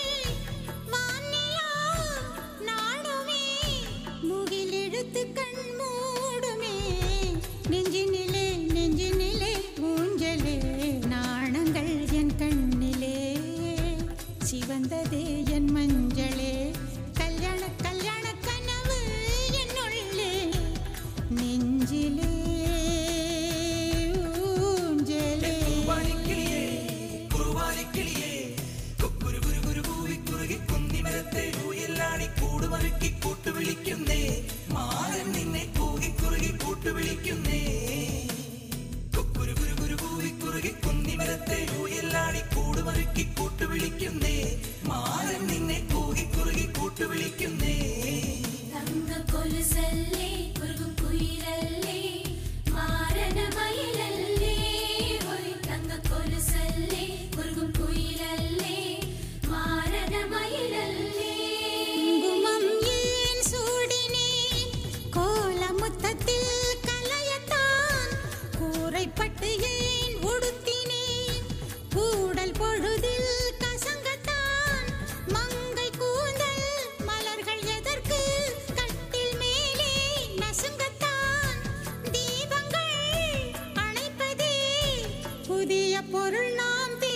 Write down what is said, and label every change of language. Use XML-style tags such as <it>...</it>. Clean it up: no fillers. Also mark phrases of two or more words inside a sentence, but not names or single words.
<ta>வானிலா நாடுமே முகிலெடுத்து கண் மூடுமே நெஞ்சினிலே நெஞ்சினிலே ஊஞ்சலே நாணங்கள் என் கண்ணிலே சிவந்ததே என் மஞ்சளே கல்யாண கல்யாண கனவு என் உள்ளே நெஞ்சிலே ஊஞ்சலே</ta> <ml>കുറുവാലിക്കിളിയേ കുറുവാലിക്കിളിയേ കുക്കുരു കുരു കുരു കൂവി കുറുകി കുന്നിമരത്തെ ഊയല്ലാടി കൂടുമറുക്കി കൂട്ടുവിളിക്കുന്നേ മാരൻ നിന്നെ കൂകി കുറുകി കൂട്ടുവിളിക്കുന്നേ കുക്കുരു കുരു കുരു കൂവി കുറുകി കുന്നിമരത്തെ ഊയല്ലാടി കൂടുമറുക്കി കൂട്ടുവിളിക്കുന്നേ മാരൻ നിന്നെ കൂകി കുറുകി കൂട്ടുവിളിക്കുന്നേ തങ്ക കൊലുസല്ലേ കുറുകും കുയിലല്ലേ മാരന മയിലല്ലേ ഹോയ് തങ്ക കൊലുസല്ലേ കുറുകും കുയിലല്ലേ മാരന മയിലല്ലേ</ml> <ta>குங்குமம் ஏன் சூடினேன் கோலமுத்தத்தில் கலையத்தான் கூரைப்பட்டு ஏன் உடுத்தினேன் கூடல் பொழுதில் கசங்கத்தான் மங்கை கூந்தல் மலர்கள் எதற்கு கட்டில் மேலே நசுங்கத்தான் தீபங்கள் அணைப்பதே புதிய பொருள் நான்</ta>